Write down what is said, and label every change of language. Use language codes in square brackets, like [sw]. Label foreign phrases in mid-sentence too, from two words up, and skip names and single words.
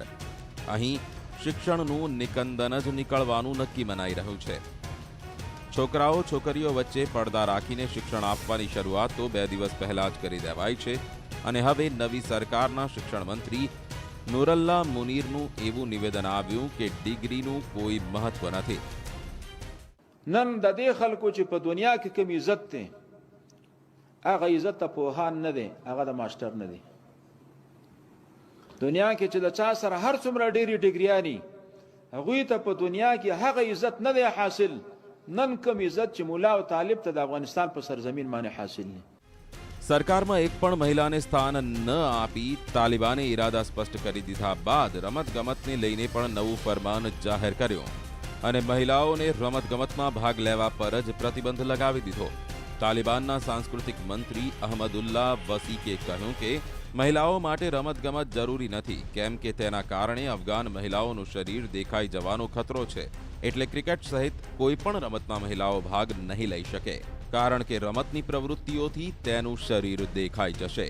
[gu] અહીં શિક્ષણનું નિકંદન જ નીકળવાનું નક્કી મનાઈ રહ્યું છે। છોકરાઓ છોકરીઓ વચ્ચે પડદા રાખીને શિક્ષણ આપવાની શરૂઆત તો 2 દિવસ પહેલા જ કરી દેવાઈ છે અને હવે નવી સરકારના શિક્ષણ મંત્રી નુરલ્લા મુનીરનું એવું નિવેદન આવ્યું કે ડિગ્રીનું કોઈ મહત્વ નથી। [ps] نن د دې خلکو چې په دنیا کې کوم عزت دی هغه عزت ته پوهان نه دی، هغه د ماستر نه دی۔ دنیا کې چې د چا سره هر څومره ډېرې ډیګریاني هغوی ته په دنیا کې هغه عزت نه دی حاصل نن کوم عزت چې مولا او طالب ته د افغانستان په سرزمین باندې حاصل دی۔ [gu] સરકારમાં એક પણ મહિલાને સ્થાન ન આપી તાલિબાને ઇરાદા સ્પષ્ટ કરી દીધા બાદ રમતગમતને લઈને પણ નવું ફરમાન જાહેર કર્યું અને મહિલાઓને રમતગમતમાં ભાગ લેવા પર જ પ્રતિબંધ લગાવી દીધો। તાલિબાનના સાંસ્કૃતિક મંત્રી અહમદુલ્લાહ વસીકે કહ્યું કે મહિલાઓ માટે રમતગમત જરૂરી નથી, કેમ કે તેના કારણે અફઘાન મહિલાઓનું શરીર દેખાઈ જવાનો ખતરો છે, એટલે ક્રિકેટ સહિત કોઈ પણ રમતમાં મહિલાઓ ભાગ નહીં લઈ શકે, કારણ કે રમતની પ્રવૃત્તિઓથી તેનું શરીર દેખાઈ જશે।